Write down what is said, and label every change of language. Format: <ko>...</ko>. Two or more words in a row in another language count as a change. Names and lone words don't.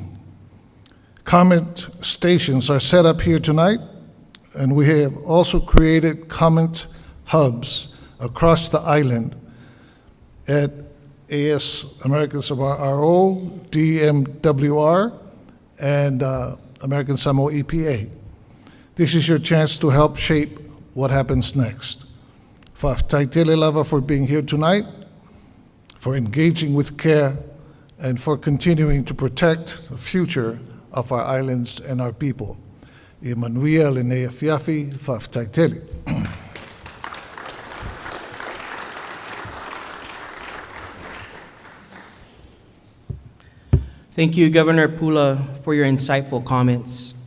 <en>Comment stations are set up here tonight, and we have also created comment hubs across the island at AS American Samoa RO, DMWR, and American Samoa EPA. This is your chance to help shape what happens next.</en> <sm>Taitele lava</sm> <en>for being here tonight, for engaging with care, and for continuing to protect the future of our islands and our people.</en> <sm>Emanuia Linnea Fiafi, Faf Taitele.</sm> <en>Thank you, Governor Pula, for your insightful comments.</en>